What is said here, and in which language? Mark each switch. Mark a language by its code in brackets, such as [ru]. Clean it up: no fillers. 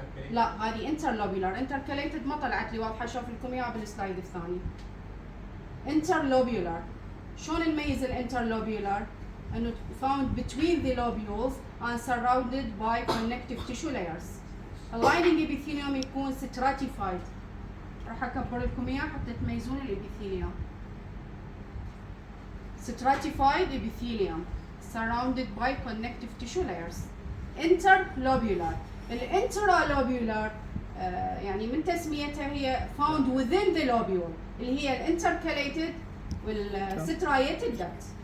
[ar] لا هذه interlobular. intercalated ما طلعت لي واضحة، أشوف لكم إياها بالسلايد الثاني. [en] interlobular. [ar] شلون نميز الانترلوبيولار؟ انه [en] found between the lobules and surrounded by connective tissue layers. [ar] اللايننج epithelium يكون stratified. راح اكبر لكم اياه حتى تميزون الابيثيليوم. [en] stratified epithelium surrounded by connective tissue layers. interlobular. [ar] الانترالوبيولار يعني من تسميتها هي [en] found within the lobule [ar] اللي هي الانتركاليتد والسترايتد duct.